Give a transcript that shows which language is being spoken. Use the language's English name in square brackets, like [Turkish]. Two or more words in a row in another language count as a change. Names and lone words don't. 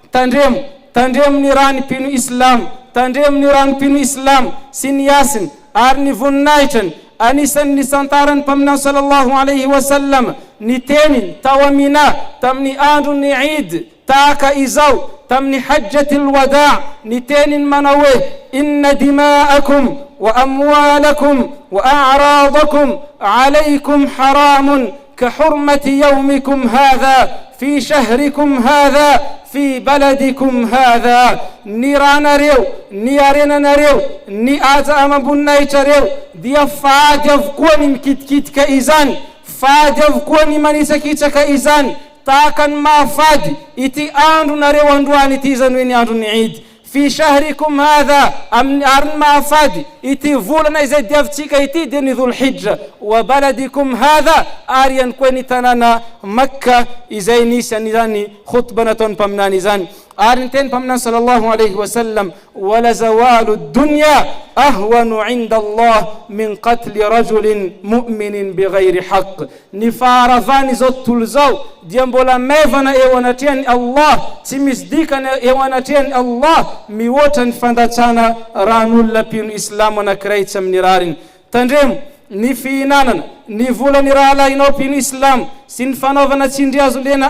[Malagasy] tandremo ny rany pino islam tandremo ny rany pino islam sy ny yasin ary ny voninahitran anisan'ny nisantarany mpaminany [Arabic] صلى الله عليه وسلم [Malagasy] ny teniny tao amina tamin'ny andro [Arabic] ny Eid tahaka izao tamin'ny حجة الوداع' [Malagasy] ny teniny manao hoe [Arabic] إن دماءكم وأموالكم وأعراضكم عليكم حرام كحرمة يومكم هذا في شهركم هذا في بلدكم هذا [Malagasy] ni ranareo ni arenanareo ni aza amamboninahitrareo dia fady avokoa ny mikitikitika izany fady avokoa ny manisakitsaka izany tahaka ny mahafady ity andro nareo androany ity zany hoe ny andro ny Eid [Arabic] في شهركم هذا [Malagasy] ary ny mahafady ity volana izay diavintsika ity dia ny dhulhijja [Arabic] وبلدكم هذا [Malagasy] ary ihany koa ny tanàna Makka izay nisy an'izany khutba nataony mpaminany izany ary ny teny mpaminany [Arabic] صلى الله عليه وسلم ولزوال الدنيا أهون عند الله من قتل رجل مؤمن بغير حق [Malagasy] ny faharavany zao tontolo zao dia mbola mevana eo anatrehany Allah tsy misy dikany eo anatrehany Allah mihoatra ny fandatsana ran'olona mpino islamo anankiray tsy amin'ny rariny tandremo ny fihinanana ny volany rahalahinao mpino islam sy ny fanaovana tsindry azo lena